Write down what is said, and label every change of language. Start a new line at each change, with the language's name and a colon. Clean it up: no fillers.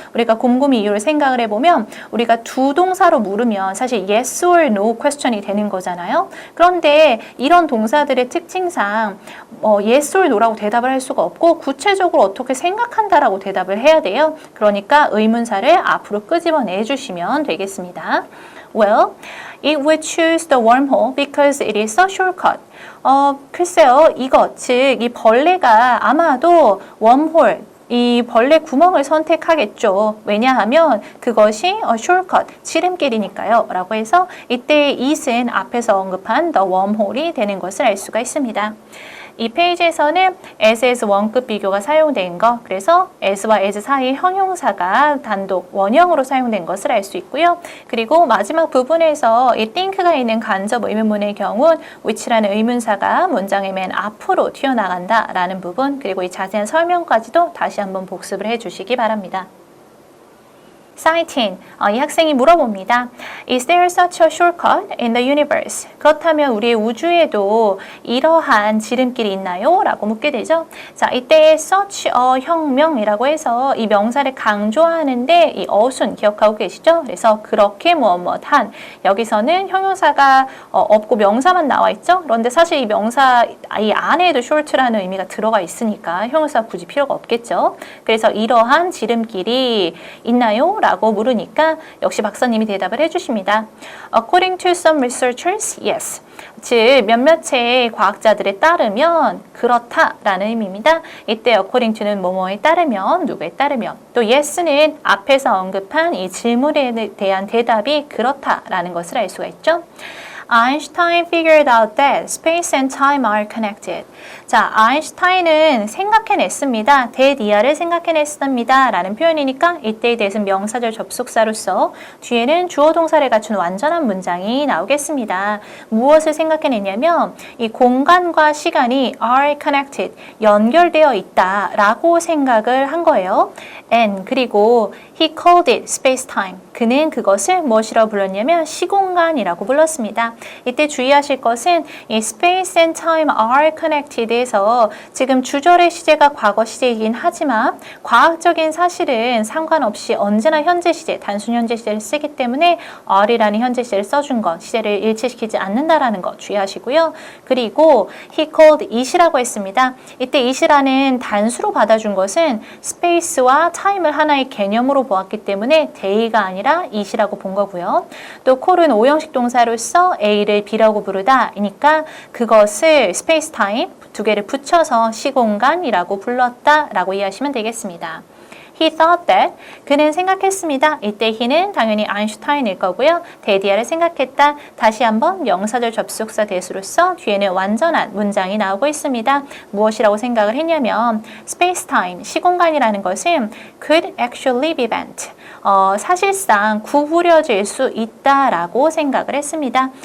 Korean: 우리가 곰곰이 이유를 생각을 해보면 우리가 두 동사로 물으면 사실
English: yes or no question
Korean: 이 되는 거잖아요. 그런데 이런 동사들의 특징상
English: yes or no
Korean: 라고 대답을 할 수가 없고 구체적으로 어떻게 생각한다라고 대답을 해야 돼요. 그러니까 의문사를 앞으로 끄집어내 주시면 되겠습니다.
English: Well, it would choose the wormhole because it is a shortcut.
Korean: 글쎄요, 이것, 즉, 이 벌레가 아마도 웜홀, 이 벌레 구멍을 선택하겠죠. 왜냐하면 그것이 shortcut, 지름길이니까요. 라고 해서 이때 it은 앞에서 언급한
English: the wormhole
Korean: 이 되는 것을 알 수가 있습니다. 이 페이지에서는 as 원급 비교가 사용된 거, 그래서 as와 as 사이 형용사가 단독 원형으로 사용된 것을 알 수 있고요. 그리고 마지막 부분에서 이 think가 있는 간접 의문문의 경우 which라는 의문사가 문장의 맨 앞으로 튀어나간다 라는 부분, 그리고 이 자세한 설명까지도 다시 한번 복습을 해주시기 바랍니다. Citing, 이 학생이 물어봅니다.
English: Is there such a shortcut in the universe?
Korean: 그렇다면 우리의 우주에도 이러한 지름길이 있나요? 라고 묻게 되죠. 자, 이때
English: such a
Korean: 혁명이라고 해서 이 명사를 강조하는데 이 어순 기억하고 계시죠? 그래서 그렇게 무엇한 여기서는 형용사가 없고 명사만 나와 있죠? 그런데 사실 이 명사 이 안에도 short라는 의미가 들어가 있으니까 형용사 굳이 필요가 없겠죠. 그래서 이러한 지름길이 있나요? 라고 물으니까 역시 박사님이 대답을 해주십니다.
English: According to some researchers, yes.
Korean: 즉 몇몇의 과학자들에 따르면 그렇다라는 의미입니다. 이때
English: according to
Korean: 는 뭐뭐에 따르면, 누구에 따르면, 또 yes는 앞에서 언급한 이 질문에 대한 대답이 그렇다라는 것을 알 수가 있죠.
English: Einstein figured out that space and time are connected.
Korean: 자, 아인슈타인은 생각해냈습니다. 대디아를 생각해냈습니다. 라는 표현이니까 이때에 대해서는 명사절 접속사로서 뒤에는 주어 동사를 갖춘 완전한 문장이 나오겠습니다. 무엇을 생각해냈냐면 이 공간과 시간이
English: are connected,
Korean: 연결되어 있다 라고 생각을 한 거예요.
English: And
Korean: 그리고
English: he called it space-time.
Korean: 그는 그것을 무엇이라고 불렀냐면 시공간이라고 불렀습니다. 이때 주의하실 것은 이
English: space and time are connected
Korean: 에서 지금 주절의 시제가 과거 시제이긴 하지만 과학적인 사실은 상관없이 언제나 현재 시제, 단순 현재 시제를 쓰기 때문에 are이라는 현재 시제를 써준 것, 시제를 일치시키지 않는다라는 것 주의하시고요. 그리고
English: he called it
Korean: 이라고 했습니다. 이때 it이라는 단수로 받아준 것은 space와 time을 하나의 개념으로 보았기 때문에 day가 아니라 it이라고 본 거고요. 또 call은 오형식 동사로서 A를 B라고 부르다 이니까 그것을 space time 두 개를 붙여서 시공간이라고 불렀다라고 이해하시면 되겠습니다.
English: He thought that
Korean: 그는 생각했습니다. 이때 he는 당연히 아인슈타인일 거고요. 대디아를 생각했다. 다시 한번 명사절 접속사 대수로서 뒤에는 완전한 문장이 나오고 있습니다. 무엇이라고 생각을 했냐면 space-time, 시공간이라는 것은
English: could actually be bent.
Korean: 사실상 구부려질 수 있다라고 생각을 했습니다.